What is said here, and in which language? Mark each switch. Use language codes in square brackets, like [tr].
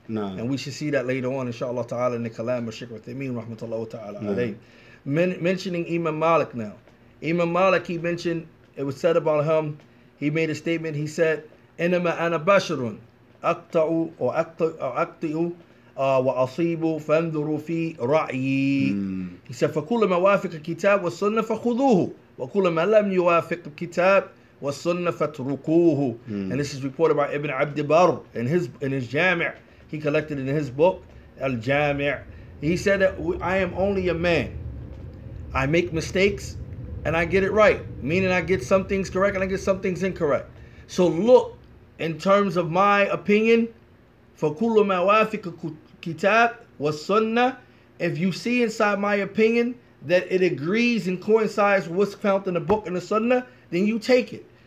[en] And we should see that later on, inshallah ta'ala, in the Kalam of Sheikh Obayd, rahmatullahi ta'ala alayhi. Mentioning Imam Malik now. Imam Malik, he mentioned, it was said about him, he made a statement, he said, [ar] إِنَمَا أَنَا بَشَرٌ أَقْطَعُ وَأَقْطِئُ وأصيبوا فانظروا في رأيي. [en] He said [ar] فكل ما وافق الكتاب والسنة فخذوه وكل ما لم يوافق الكتاب والسنة فاتركوه. [en] And this is reported by Ibn Abd Barr in his Jami'. He collected it in his book Al Jami'. He said that I am only a man. I make mistakes and I get it right, meaning I get some things correct and I get some things incorrect. So look, in terms of my opinion, [ar] فَكُلُّ مَا وَافِقَ الْكِتَابِ وَالسُّنَّةِ, [en] if you see inside my opinion that it agrees and coincides with what's found in the book and the sunnah, then you take it.